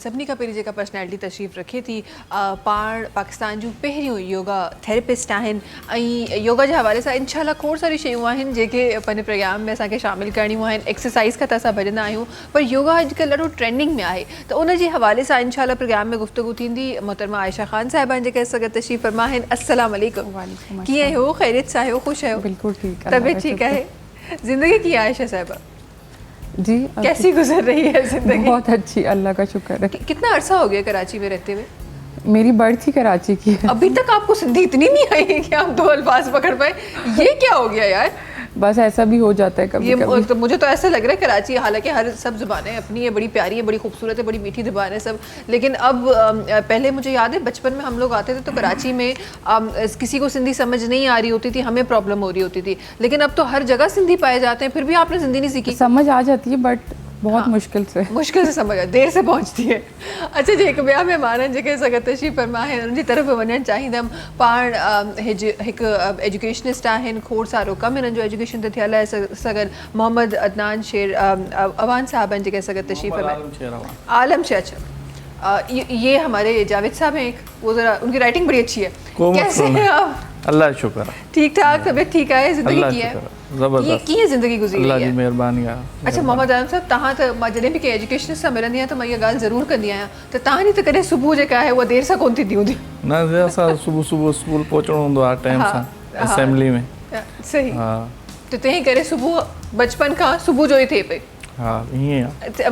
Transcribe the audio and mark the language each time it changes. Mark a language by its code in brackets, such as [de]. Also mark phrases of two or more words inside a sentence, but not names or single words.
[sd] सभिनी खां पहिरीं जेका पर्सनैलिटी तशरीफ़ रखे थी पाण पाकिस्तान जूं पहिरियों योगा थेरेपिस्ट आहिनि, ऐं योगा जे हवाले सां इंशाल्लाह खोड़ सारी शयूं आहिनि जेके पंहिंजे प्रोग्राम में असांखे शामिलु करणियूं आहिनि। एक्सरसाइज़ खां त असां भॼंदा आहियूं, पर योगा अॼुकल्ह ॾाढो ट्रेंडिंग में आहे, त उन जे हवाले सां इंशाल्लाह प्रोग्राम में गुफ्तगू थींदी। मोहतरमा आयशा ख़ान साहिबान जेके असां गॾु तशरीफ़ फरमा आहिनि। अस्सलाम वालेकुम, कीअं आहियो? ख़ैरियत सां आहियो? ख़ुशि आहियो? [ur] بالکل ٹھیک ہے. طبیعت ٹھیک ہے? ज़िंदगी कीअं आहे आयशा साहिबा? जी کیسی گزر رہی ہے زندگی? بہت اچھی، اللہ کا شکر ہے. کتنا عرصہ ہو گیا کراچی میں رہتے ہوئے? میری برتھ ہی کراچی کی ہے. ابھی تک آپ کو سندھی اتنی نہیں آئی کہ آپ دو الفاظ پکڑ پائے? یہ کیا ہو گیا یار? بس ایسا بھی ہو جاتا ہے کبھی کبھی. تو مجھے تو ایسا لگ رہا ہے کراچی، حالانکہ ہر سب زبانیں اپنی ہے، بڑی پیاری ہے، بڑی خوبصورت ہے، بڑی میٹھی زبان ہے سب، لیکن اب پہلے مجھے یاد ہے بچپن میں ہم لوگ آتے تھے تو کراچی میں کسی کو سندھی سمجھ نہیں آ رہی ہوتی تھی، ہمیں پرابلم ہو رہی ہوتی تھی، لیکن اب تو ہر جگہ سندھی پائے جاتے ہیں. پھر بھی آپ نے سندھی نہیں سیکھی? سمجھ آ جاتی ہے بٹ بہت مشکل سے سمجھ دیر سے پہنچتی ہے. [sd] अच्छा जी, हिकु ॿिया महिमान आहिनि जेके असां गॾु तशरीफ़ फरमा आहिनि, उन्हनि जी तरफ़ वञणु चाहींदमि। पाण हिकु एजुकेशनिस्ट आहिनि, खोड़ सारो कमु हिननि जो एजुकेशन ते थियल आहे। असां गॾु मोहम्मद अदनान शेर अवान साहब आहिनि जेके असां गॾु तशरीफ़ फरमा। [ur] عالم شیر، اچھا یہ ہمارے جاوید صاحب ہیں ایک، وہ ذرا ان کی رائٹنگ بڑی اچھی ہے. کیسے ہیں آپ? اللہ شکر ہے, ٹھیک ٹھاک، طبیعت ٹھیک ہے، زندگی अल्लाह کی ہے, شکر ہے، زبردست, کی ہے زندگی گزری अल्लाह रही जी है। مہربانی ہے. [sd] अच्छा मोहम्मद आलम साहब, तहां तो मां जॾहिं बि कंहिं एजुकेशन सां मिलंदी आहियां त मां इहा ॻाल्हि ज़रूरु कंदी आहियां त तव्हां जी त कॾहिं सुबुह जेका आहे उहा देरि सां कोन थींदी हूंदी। न जे असां सुबुह सुबुह स्कूल पहुचणो हूंदो आहे टाइम सां, असेंबली में। सही, हा त तंहिं करे सुबुह बचपन खां सुबुह जो ई थिए पई। हा ईअं आहे।